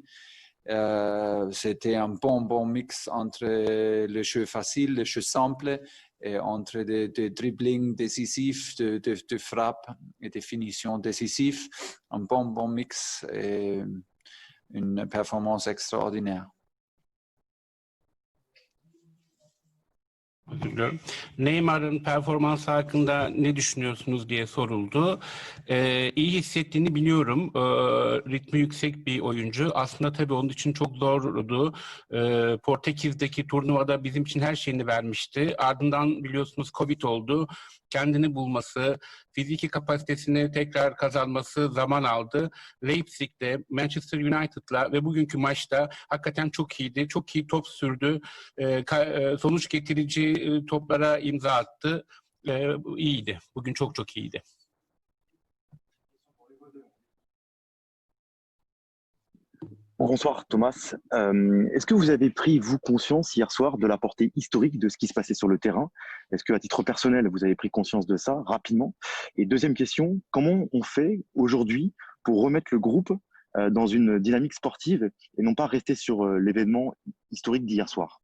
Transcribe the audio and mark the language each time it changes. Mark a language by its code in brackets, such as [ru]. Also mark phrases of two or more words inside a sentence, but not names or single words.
[fr] C'était un bon mix entre le jeu facile, le jeu simple, et entre des dribblings décisifs, de frappe et de finitions décisives. Un bon mix et une performance extraordinaire. [tr] Neymar'ın performansı hakkında ne düşünüyorsunuz diye soruldu. İyi hissettiğini biliyorum. Ritmi yüksek bir oyuncu. Aslında tabii onun için çok zordu. Portekiz'deki turnuvada bizim için her şeyini vermişti. Ardından biliyorsunuz Covid oldu. kendini bulması, fiziki kapasitesini tekrar kazanması zaman aldı. Leipzig'te, Manchester United'la ve bugünkü maçta hakikaten çok iyiydi. Çok iyi top sürdü. Sonuç getirici toplara imza attı. İyiydi. Bugün çok çok iyiydi. [fr] Bonsoir Thomas. Est-ce que vous avez pris, vous, conscience hier soir de la portée historique de ce qui se passait sur le terrain? Est-ce qu'à titre personnel, vous avez pris conscience de ça rapidement? Et deuxième question, comment on fait aujourd'hui pour remettre le groupe dans une dynamique sportive et non pas rester sur l'événement historique d'hier soir?